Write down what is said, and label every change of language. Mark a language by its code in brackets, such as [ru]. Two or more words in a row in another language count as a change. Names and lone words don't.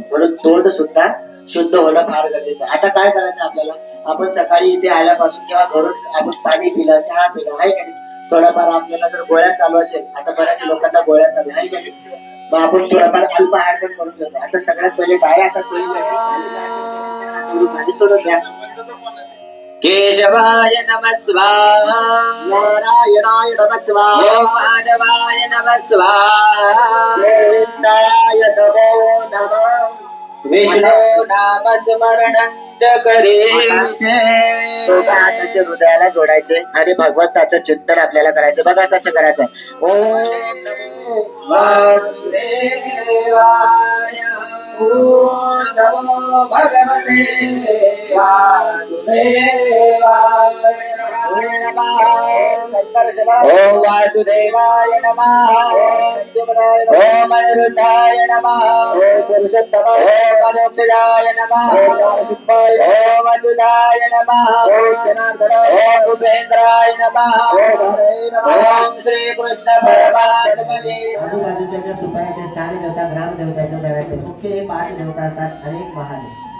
[mr] म्हणून तोंड सुद्धा शुद्ध होणं फार गरजेचं आहे. आता काय करायचं आपल्याला? आपण सकाळी इथे आल्यापासून किंवा घरून आपण पाणी पिलं, चहा पिला, आहे का नाही? थोडाफार आपल्याला जर गोळ्या चालू असेल, आता बऱ्याच लोकांना गोळ्या चालू आहे का नाही? मग आपण थोडाफार अल्प आहार पण करून घेतो. आता सगळ्यात पहिले काय? आता पाणी सोडत द्या. [sa] केशवाय नमः स्वाहा, नारायणाय नमः स्वाहा, माधवाय नमः स्वाहा, गोविंदाय नमो नमः. विष्णू नाम स्मरणं च करेसे. [mr] कसे हृदयाला जोडायचे आणि भगवंताचं चिंतन आपल्याला करायचं. बघा कसं करायचं. [sa] ओम नमो वासुदेवाय, ओम नमो भगवते वासुदेवाय, ओम वासुदेवाय नमः, ओम अनिरुद्धाय नमः, ओम पुरुषोत्तमाय नमः, ओम अच्युताय नमः, ओम उपेंद्राय नमः, ओम श्री कृष्ण परमात्मने. [mr] आजूबाजूच्या ज्या सुपाऱ्या ते स्थानिक देवता, ग्राम देवताच्या घराचे मुख्य हे 5 देवता असतात आणि एक महादेव.